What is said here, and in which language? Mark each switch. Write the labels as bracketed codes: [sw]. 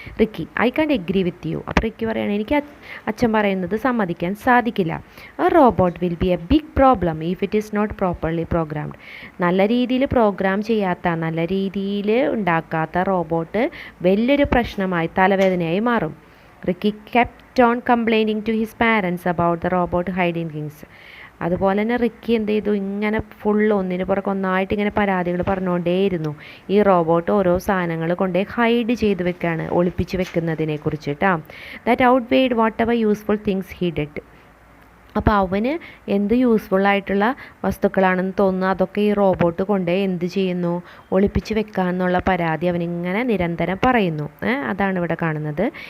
[ml] Ricky, [en] I can't agree with you. [ml] അപ്പോൾ Ricky പറയണേ, എനിക്ക് അച്ഛൻ പറയുന്നത് സമ്മതിക്കാൻ സാധിക്കില്ല. [en] A robot will be a big problem if it is not properly programmed. [ml] നല്ല രീതിയിൽ പ്രോഗ്രാം ചെയ്യാത്ത, നല്ല രീതിയിൽ ഉണ്ടാക്കാത്ത റോബോട്ട് വലിയൊരു പ്രശ്നമായി, തലവേദനയായി മാറും. [en] Ricky kept on complaining to his parents about the robot hiding things. [ml] അതുപോലെ തന്നെ റിക്കി എന്ത് ചെയ്തു, ഇങ്ങനെ ഒന്നിന് പുറകെ ഒന്നായിട്ട് ഇങ്ങനെ പരാതികൾ പറഞ്ഞുകൊണ്ടേയിരുന്നു. ഈ റോബോട്ട് ഓരോ സാധനങ്ങൾ കൊണ്ടേ ഹൈഡ് ചെയ്ത് വെക്കുകയാണ്, ഒളിപ്പിച്ച് വെക്കുന്നതിനെ കുറിച്ചിട്ടാ. [en] That outweighed whatever useful things he did. [ml] അപ്പോൾ അവന് എന്ത് യൂസ്ഫുള്ളായിട്ടുള്ള വസ്തുക്കളാണെന്ന് തോന്നുന്നു അതൊക്കെ ഈ റോബോട്ട് കൊണ്ടേ എന്ത് ചെയ്യുന്നു, ഒളിപ്പിച്ച് വെക്കാമെന്നുള്ള പരാതി അവനിങ്ങനെ നിരന്തരം പറയുന്നു. അതാണ് ഇവിടെ കാണുന്നത്.